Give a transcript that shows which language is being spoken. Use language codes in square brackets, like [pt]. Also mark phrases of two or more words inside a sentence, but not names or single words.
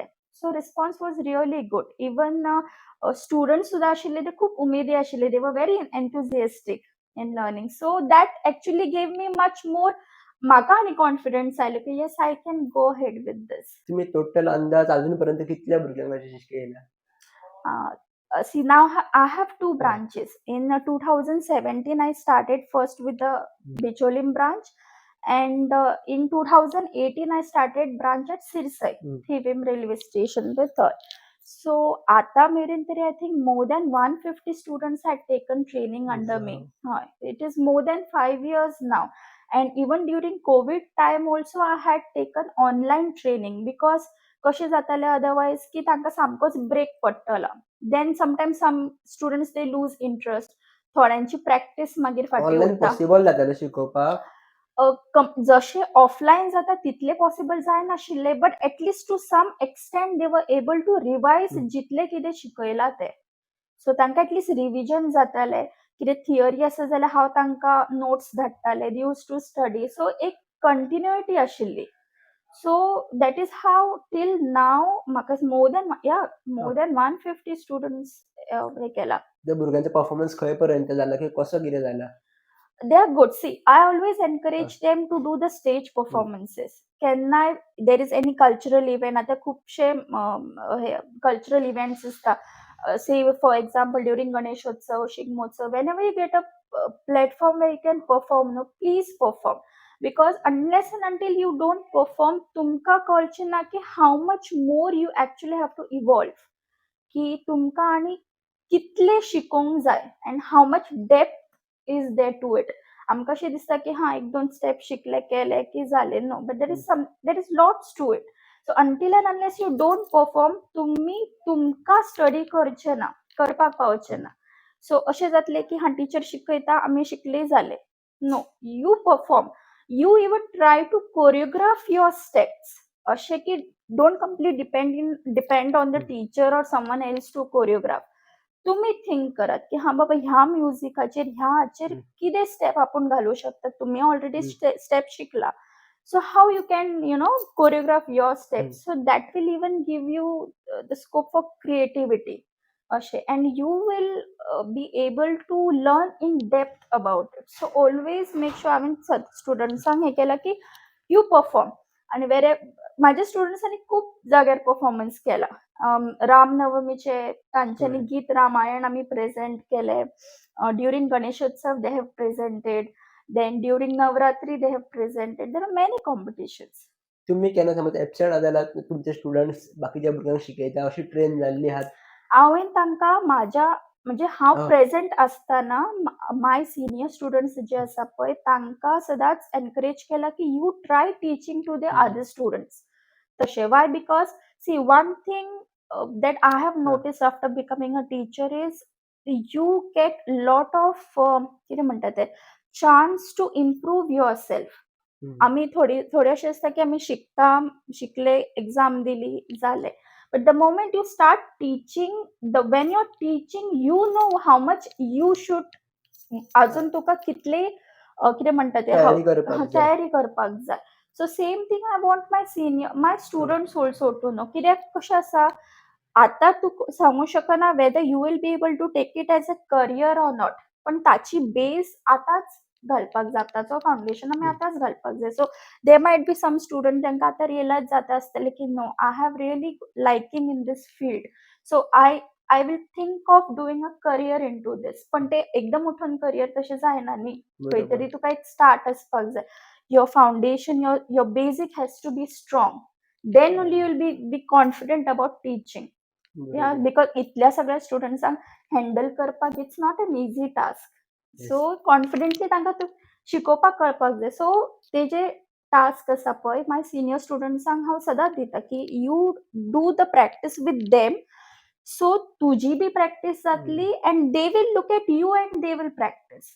[en] So response was really good. Even students [kok] सुद्दां आशिल्ले ते खूब उमेदी आशिल्ले. [en] They were very enthusiastic in learning. So that actually gave me much more [kok] म्हाका आनी कॉन्फिडन्स आयलो की [en] yes I can go ahead with this. [kok] तुम्ही टोटल अंदाज अजून पर्यंत कितल्या भुरग्यांक अशें शिकयला? [en] See, now I have 2 branches. In 2017, I started first with the Bicholim branch, and in 2018, I started branch at Sirsai, Thivim railway station with her. So, [kok] आता मेरेन तरी [en] I think more than 150 students had taken training under me. It is more than 5 years now. And even during COVID time also, I had taken online training because [kok] कशें जातालें अदरवायज की तांकां सामकोच ब्रेक पडटलो. [en] Then sometimes some students they lose interest. [kok] थोड्यांची प्रॅक्टीस मागीर फाटीं ऑनलाईन उरता. पॉसिबल जातालें शिकोवपाक? जशे ऑफलायन जाता तितले पॉसिबल जायनाशिल्ले, [en] But atleast to some extent they were able to revise [kok] जितले कितें शिकयला तें. सो तांकां एटलीस्ट रिविजन जातालें. कितें थियरी आसा जाल्यार हांव तांकां नोट्स धाडटालें, [en] they use to study. सो [kok] एक कंटिन्युइटी आशिल्ली. [en] So that is how till now म्हाका more than 150 students [kok] हें केला. त्या भुरग्यांचो परफॉर्मन्स खंय पर्यंत जाला की कसो कितें जाला? [en] They are good. See, I always encourage them to do the stage performances. केन्नाय there is any cultural event, [kok] आता खूपशे [en] cultural events [kok] असता. [en] Say for example during Ganeshotsav, Shigmotsav, whenever you get a platform where you can perform, no, please perform. Because unless and until you don't perform, [kok] तुमका कळचे ना की [en] how much more you actually have to evolve. [kok] की तुमका आणि कितले शिकोंक जाय [en] and how much depth is there to it. [kok] आमकां अशें दिसता की हां 1-2 स्टेप शिकले केले की जालें. [en] No, but there is lots to it. So until and unless you don't perform, [kok] तुम्ही तुमकां स्टडी करचे ना, करपाक पावचे ना. सो अशें जातलें की हां टिचर शिकयता आमी शिकले जालें. [en] नो, you perform. You even try to choreograph your steps. [kok] अशें की [en] don't completely depend on the teacher or someone else to choreograph. [kok] तुम्ही थिंक करात की हां बाबा ह्या म्युझिकाचेर ह्या हाचेर कितें स्टेप आपण घालू शकतात. तुम्ही ऑलरेडी स्टेप शिकला. [en] So how you can choreograph your steps. So that will even give you the scope for creativity अशें. And you will be able to learn in depth about it. So always make sure [kok] हांवें स्टुडंट्सांक हें केलां की [en] you perform. [kok] आणि माझ्या स्टुडंट्सांनी खूप जाग्यार परफॉर्मन्स केला. रामनवमीचे तांच्यांनी गीत रामायण आम्ही प्रेझेंट केले. [en] During Ganeshotsav they have presented. Then during Navratri they have presented. There are many competitions. [kok] तुम्ही केन्ना समज एबसेंट जाल्यार तुमचे स्टुडंट्स बाकीच्या भुरग्यांक शिकयता अशी ट्रेन जाल्ली आहात? हांवें तांकां म्हणजे हांव प्रेझेंट आसतना [en] my senior students [kok] जे आसा पळय तांकां सदांच एनकरेज केला की [en] you try teaching to the other students. तशें why because see one thing that I have noticed after becoming a teacher is you get lot of [kok] कितें म्हणटा ते [en] chance to improve yourself. [kok] आम्ही थोडे अशें आसता की आम्ही शिकले, एक्झाम दिली, जालें. [en] But the moment you start teaching, when you're teaching, you know how much you should [kok] अजून तुका कितले कितें म्हणटा ते तयारी करपाक जाय. [en] So same thing I want my students also to know. [kok] कित्याक कशें आसा आता तू सांगू शकना [en] whether you will be able to take it as a career or not. [kok] पण ताची बेस आतांच घालपाक जाय. ताचो फावंडेशन आमी आतांच घालपाक जाय. [en] So they might be some student [kok] तांकां आतां रियलायज जाता आसतलें की [en] no I have really liking in this field. So I will think of doing a career in to this. [kok] पण ते एकदम उठून करियर तशें जायना न्ही. खंय तरी तुका एक स्टार्ट आसपाक जाय. [en] Your foundation, Your basic has to be strong. Then only you will be confident about teaching. बिकॉज [kok] इतल्या सगळ्या स्टुडंट्सांक हँडल करपाक [en] it's not an easy task. [kok] सो कॉन्फिडेंटली तांकां शिकोवपाक कळपाक जाय. सो ते जे टास्क आसा पळय माय सिनियर स्टुडंट्सांक हांव सदांच दिता की [en] you do the practice with them. सो [kok] तुजी बी प्रॅक्टीस जातली [en] and they will look at you and they will practice.